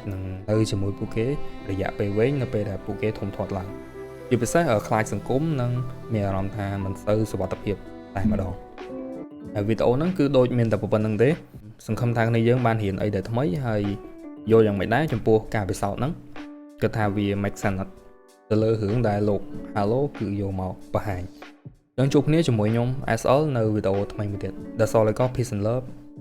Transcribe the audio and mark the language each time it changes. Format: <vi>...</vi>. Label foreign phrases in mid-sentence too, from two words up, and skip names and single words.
<km>នឹងនៅជាមួយពួកគេរយៈពេលវែងនៅពេលដែលពួកគេធំធាត់ឡើងជាពិសេសខ្លាចសង្គមនិងមានអារម្មណ៍ថាមិនសូវសុវត្ថិភាពតែម្ដងហើយវីដេអូហ្នឹងគឺដូចមានតែប៉ុណ្្នឹងទេសង្ឃឹមថាគ្នាយើងបានរៀនអីដែលថ្មីហើយយល់យ៉ាងម៉េចដែរចំពោះការពិសោធន៍ហ្នឹងគិតថាវា</km> <en>make sense</en> <km>ទៅលើរឿងដែលលោក Halo គឺយកមកបង្ហាញយើងជួបគ្នាជាមួយខ្ញុំ SL នៅវីដេអូថ្មីមួយទៀត</km> <en>That's all I got peace and love</en>